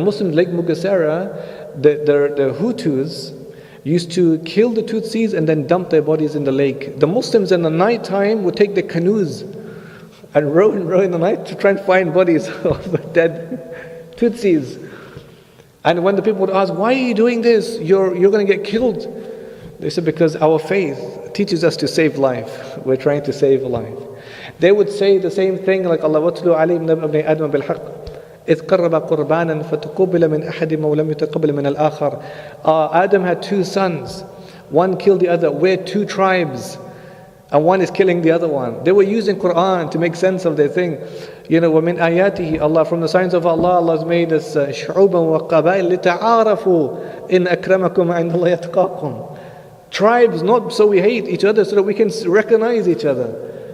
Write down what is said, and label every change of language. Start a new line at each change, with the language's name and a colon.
English: The Muslims, Lake Mugesera, the Hutus used to kill the Tutsis and then dump their bodies in the lake. The Muslims in the night time would take their canoes and row in the night to try and find bodies of the dead Tutsis. And when the people would ask, why are you doing this? You're going to get killed. They said, because our faith teaches us to save life. We're trying to save life. They would say the same thing like Allah
Arabic: وَاتْلُوا عَلَيْهِمْ نَبَأَ ابْنَيْ آدَمَ بِالْحَقِّ إِذْ قَرَّبَ قُرْبَانًا فَتُقُبِّلَ مِنْ أَحَدِهِمَا وَلَمْ يُتَقَبَّلْ مِنَ الْآخَرِ.
English: Adam had 2 sons. One killed the other. We're 2 tribes. And one is killing the other one. They were using Quran to make sense of their thing.
Arabic: وَمِنْ آيَاتِهِ,
English: Allah, from the signs of Allah, Allah has made us
Arabic: شُعُوبًا وَقَبَائِلَ لِتَعَارَفُوا إِنْ أَكْرَمَكُمْ عِنْدَ اللَّهِ يَتْقَاكُمْ.
English: Tribes, not so we hate each other, so that we can recognize each other.